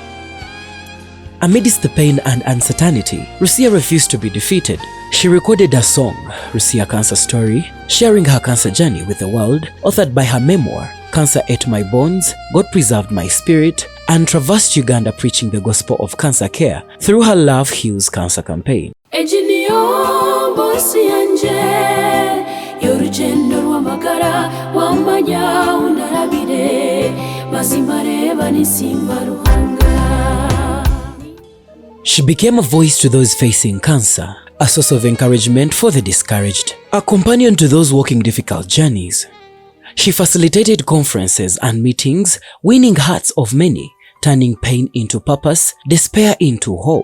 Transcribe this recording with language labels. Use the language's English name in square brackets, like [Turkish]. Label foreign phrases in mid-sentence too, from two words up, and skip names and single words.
[English] Amidst the pain and uncertainty, Rusia refused to be defeated. She recorded a song, Rusia Cancer Story, sharing her cancer journey with the world, authored by her memoir, Cancer Ate My Bones, God Preserved My Spirit, and traversed Uganda preaching the gospel of cancer care through her Love Heals Cancer campaign. [Kinyarwanda] Ejiniyo bosi yanje y'urugendo rw'amagara wamanya unarabire mazimareba nisimba ruhanga. [English] She became a voice to those facing cancer, a source of encouragement for the discouraged, a companion to those walking difficult journeys. She facilitated conferences and meetings, winning hearts of many, turning pain into purpose, despair into hope.